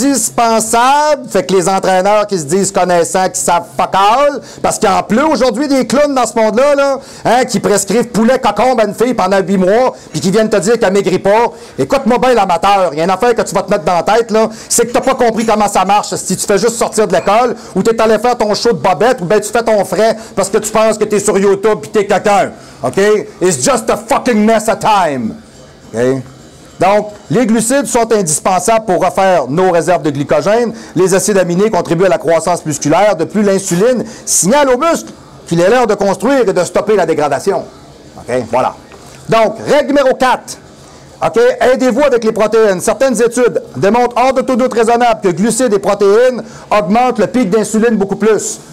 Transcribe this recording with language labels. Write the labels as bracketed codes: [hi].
[fr] Indispensable, fait que les entraîneurs qui se disent connaissants, qui savent fuck all, parce qu'il y en pleut aujourd'hui des clowns dans ce monde-là, là, hein, qui prescrivent poulet cocombe à une fille pendant 8 mois, puis qui viennent te dire qu'elle maigrit pas. Écoute-moi bien l'amateur, il y a une affaire que tu vas te mettre dans la tête, là, c'est que t'as pas compris comment ça marche, si tu fais juste sortir de l'école, ou t'es allé faire ton show de bobette, ou bien tu fais ton frais parce que tu penses que t'es sur YouTube pis t'es quelqu'un, OK? [en] It's just a fucking mess at time, OK? [fr] Donc, les glucides sont indispensables pour refaire nos réserves de glycogène. Les acides aminés contribuent à la croissance musculaire. De plus, l'insuline signale aux muscles qu'il est l'heure de construire et de stopper la dégradation. OK? Voilà. Donc, règle numéro 4. OK? Aidez-vous avec les protéines. Certaines études démontrent hors de tout doute raisonnable que glucides et protéines augmentent le pic d'insuline beaucoup plus.